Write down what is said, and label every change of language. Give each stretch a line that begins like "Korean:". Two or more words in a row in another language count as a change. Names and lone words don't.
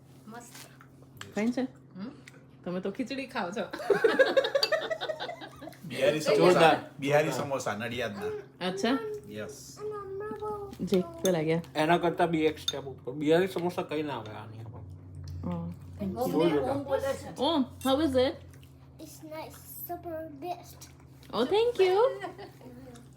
Gujarati: મસ્ત ફાઇન છે તમે તો ખીચડી ખાવ છો બિહારી સમોસા નડિયાદના. અચ્છા યસ. જે તો લાગ્યા એના કરતા બી એક સ્ટેપ ઉપર બિહારી સમોસા કઈ ના આવે આની ઉપર.
English: Oh, how is it? It's nice, super best. Oh, thank you.